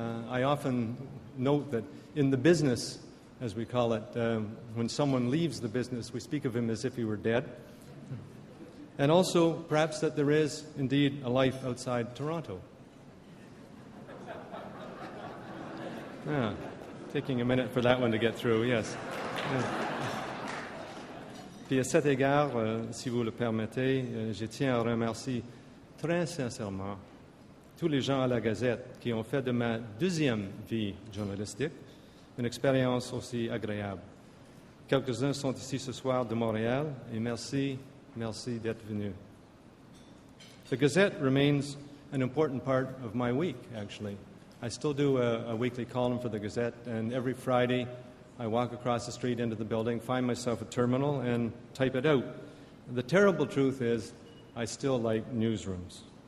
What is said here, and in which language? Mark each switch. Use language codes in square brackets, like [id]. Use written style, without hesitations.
[en] I often note that in the business, as we call it, when someone leaves the business, we speak of him as if he were dead. And also, perhaps that there is indeed a life outside Toronto. Taking a minute for that one to get through, yes. [fr] Puis à cet égard, si vous le permettez, je tiens à remercier très sincèrement tous les gens à la Gazette qui ont fait de ma deuxième vie journalistique une expérience aussi agréable. Quelques-uns sont ici ce soir de Montréal, et merci d'être venus. [en] The Gazette remains an important part of my week, actually. I still do a weekly column for the Gazette, and every Friday I walk across the street into the building, find myself a terminal, and type it out. The terrible truth is I still like newsrooms.